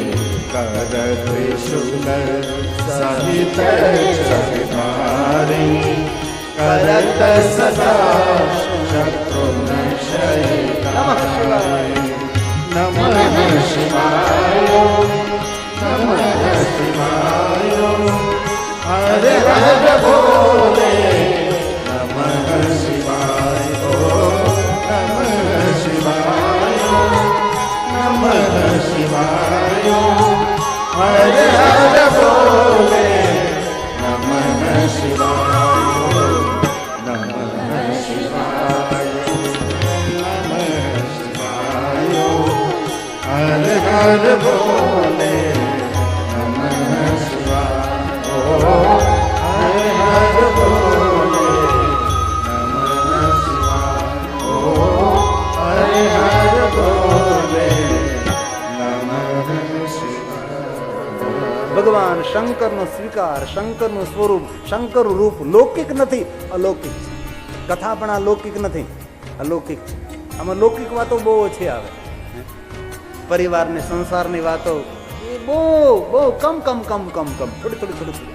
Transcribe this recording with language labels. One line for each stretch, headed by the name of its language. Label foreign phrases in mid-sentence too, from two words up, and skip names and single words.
Hindi: करत शुल सहित विभारी करत सदा शत्रुन शयनारी. नमः शिवाय नमः शिवाय हरे हरे बोले नमः शिवाय. नमः शिवाय नमः शिवाय हरे हरे बोले नमः शिवाय. नमः शिवाय नमः शिवाय हरे हरे बोले नमः शिवाय. हरे हरे बोले नमः शिवाय. हरे हरे बोले नमः शिवाय.
Gujarati: ભગવાન શંકરનો સ્વીકાર, શંકરનું સ્વરૂપ, શંકરનું રૂપ લૌકિક નથી, અલૌકિક છે. કથા પણ આ લૌકિક નથી, અલૌકિક છે. આમાં લૌકિક વાતો બહુ ઓછી આવે. પરિવારની, સંસારની વાતો એ બહુ બહુ કમ થોડી થોડી.